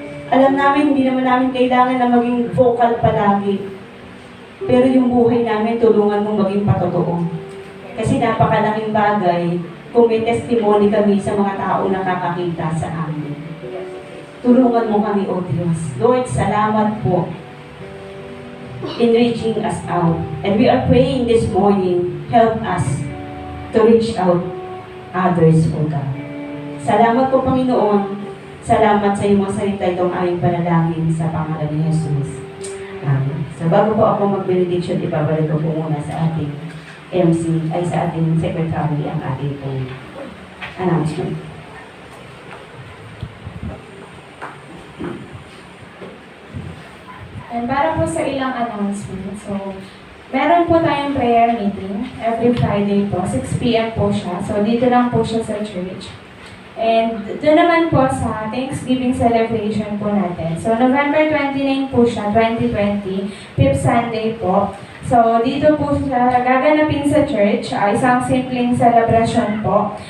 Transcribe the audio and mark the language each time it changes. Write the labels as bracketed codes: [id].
[tl] Alam namin, hindi naman namin kailangan na maging vocal palagi. Pero yung buhay namin, tulungan mong maging patotoo. Kasi napakalaking bagay kung may testimony kami sa mga tao na nakakakita sa amin. Tulungan mo kami, O Diyos. [en] Lord, salamat po in reaching us out. And we are praying this morning, help us to reach out others, O God. [tl] Salamat po, Panginoon. Salamat sa iyong mga salita itong aming panalangin sa pangalan ni Jesus. Amen. So bago po ako mag-benediction, ibabalik ko po muna sa ating MC, ay sa ating secretary ang ating pong announcement. And para po sa ilang announcement, so meron po tayong prayer meeting every Friday po, 6 p.m. po siya. So dito lang po siya sa church. And doon naman po sa Thanksgiving celebration po natin. So November 29 po siya, 2020, 5th Sunday po. So dito po siya gaganapin sa church, isang simpleng celebration po.